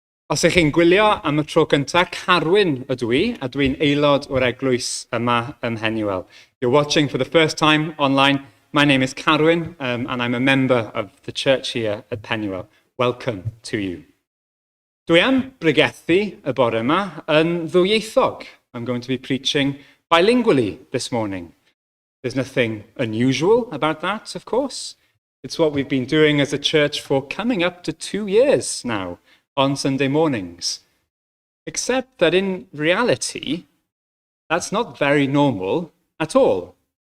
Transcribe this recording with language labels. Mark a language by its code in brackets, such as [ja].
[cy] Os ych chi'n gwylio am y tro cyntaf, Carwyn ydw I, a dwi'n aelod o'r eglwys yma ym Mhenywel. [en] You're watching for the first time online. My name is Carwyn, and I'm a member of the church here at Mhenywel. Welcome to you. [cy] Dwi am bregethu y bore yma yn ddwyieithog. [en] I'm going to be preaching bilingually this morning. There's nothing unusual about that, of course. It's what we've been doing as a church for coming up to 2 years now on Sunday mornings. Except that in reality, that's not very normal at all.